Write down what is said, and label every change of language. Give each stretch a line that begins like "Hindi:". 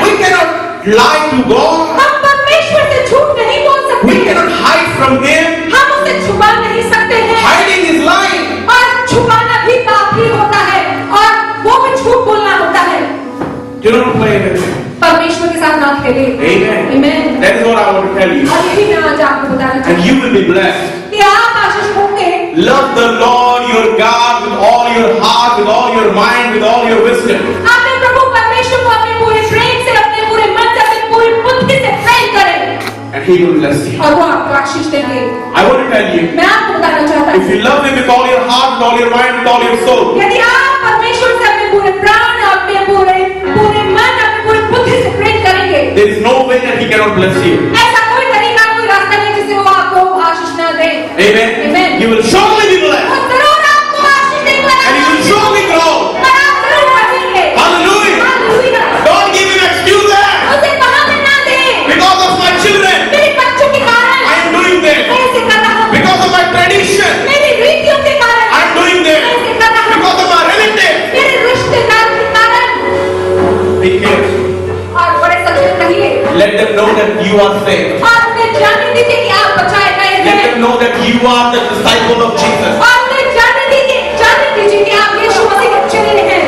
English: We cannot lie to God.
Hindi: हम परमेश्वर से झूठ नहीं बोल
English: We
Hindi: सकते।
English: cannot hide from Him.
Hindi: हम उसे छुपा नहीं सकते हैं।
English: Hiding is lying.
Hindi: और छुपाना भी पाप ही होता है और वो भी झूठ बोलना होता है।
English: Do not play with Him.
Hindi: परमेश्वर के साथ ना खेले।
English: Amen. Amen. That is what I want to tell you.
Hindi: और यही मैं आज आपको बताना
English: And
Hindi: चाहती
English: you will be blessed.
Hindi: हूँ कि आप आशीष होंगे।
English: Love the Lord your God with all your heart, with all your mind, with all your wisdom.
Hindi: आपने प्रभु परमेश्वर को अपने पूरे प्रेम से, अपने पूरे मन से, अपनी पूरी बुद्धि से प्रेम करें
English: And He will bless you.
Hindi: और वो आपको आशीष देंगे।
English: I want to tell you,
Hindi: मैं आपको बताना चाहता
English: if
Hindi: हूँ
English: you love Him with all your heart, with all your mind, with all your soul,
Hindi: यदि आप परमेश्वर से अपने पूरे प्राण, अपने पूरे मन, अपनी पूरी बुद्धि से प्रेम करेंगे,
English: there is no way that He cannot bless you.
Hindi: ऐसा कोई तरीका, कोई रास्ता नहीं जिससे वो आपको आशीष न दे।
English: Amen. Amen. You will surely be blessed.
Hindi: वो जरूर आपको आशीष देगा
English: And you will surely grow.
Hindi: और आप जरूर बढ़ेंगे।
English: Hallelujah.
Hindi: Hallelujah.
English: Don't give Him excuses.
Hindi: उसे बहाने ना दें।
English: Because of my children,
Hindi: मेरे बच्चों के कारण
English: I am doing this.
Hindi: मैं इसे कर रहा हूँ।
English: Because of my tradition,
Hindi: मेरी रीतियों के कारण
English: I am doing this.
Hindi: मैं इसे कर रहा हूँ।
English: Because of my relatives.
Hindi: मेरे रिश्तेदार के कारण
English: Be careful.
Hindi: और बड़े सचेत रहिए
English: Let them know that you are saved.
Hindi: और उन्हें जानने दीजिए कि आप बचाए गए
English: Let
Hindi: हैं
English: them know that you are the disciple of Jesus.
Hindi: और उन्हें जानने दीजिए कि आप यीशु मसीह के चेले हैं।